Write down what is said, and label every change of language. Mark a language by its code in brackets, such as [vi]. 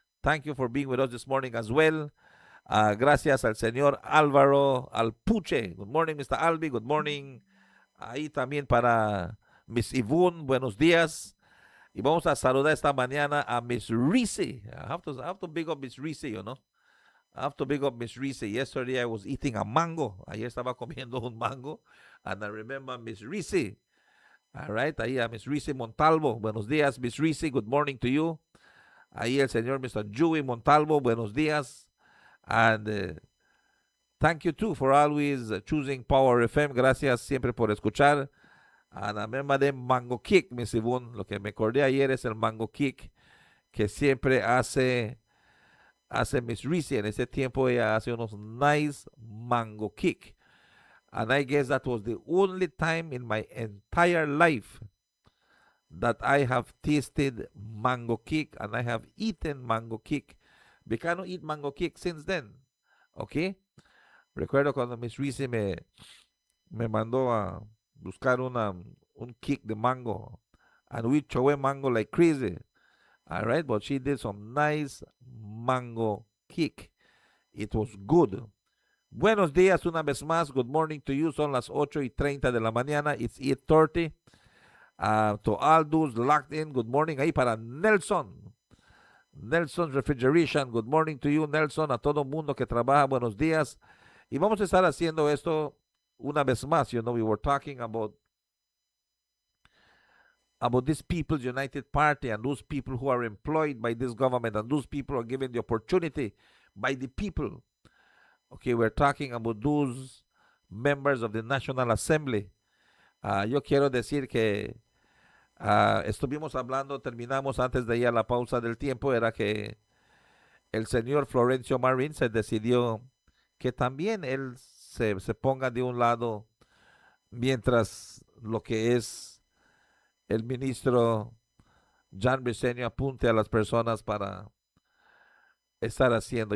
[en] Thank you for being with us this morning as well. [es] Gracias al señor [en] Álvaro Alpuche. Good morning, Mr. Albi. Good morning. [es] Ahí también para Miss Yvonne, buenos días. Y vamos a saludar esta mañana a Miss Reese. [en] I have to big up Miss Reese, you know. I have to big up Miss Reese. Yesterday I was eating a mango. [es] Ayer estaba comiendo un mango. [en] And I remember Miss Reese. All right, [es] ahí a [en] Miss Reese Montalvo. [es] Buenos días, Miss Reese. [en] Good morning to you. [es] Ahí el señor Mr. Dewey Montalvo. Buenos días. [en] And thank you too for always choosing Power FM. [es] Gracias siempre por escuchar. [en] And I remember [es] de Mango Kick, Miss Yvonne. Lo que me acordé ayer es el Mango Kick que siempre hace Miss Reese. En ese tiempo ella hace unos nice Mango Kick. [en] And I guess that was the only time in my entire life that I have tasted Mango Kick and I have eaten Mango Kick. Because I don't eat Mango Kick since then. Okay? [es] Recuerdo cuando Miss Reese me mandó a buscar un kick de mango. [en] And we throw away mango like crazy. All right? But she did some nice mango kick. It was good. [es] Buenos días una vez más. [en] Good morning to you. [es] Son las 8:30 de la mañana. [en] It's 8:30. To all those locked in, good morning. [es] Ahí para Nelson. [en] Nelson Refrigeration. Good morning to you, Nelson. [es] A todo mundo que trabaja, buenos días. Y vamos a estar haciendo esto una vez más. [en] You know, we were talking about this People's United Party and those people who are employed by this government and those people who are given the opportunity by the people. Okay, we're talking about those members of the National Assembly. [es] Yo quiero decir que estuvimos hablando, terminamos antes de ir a la pausa del tiempo, era que el señor Florencio Marín se decidió que también él se ponga de un lado mientras lo que es el ministro John Briceño apunte a las personas para estar haciendo.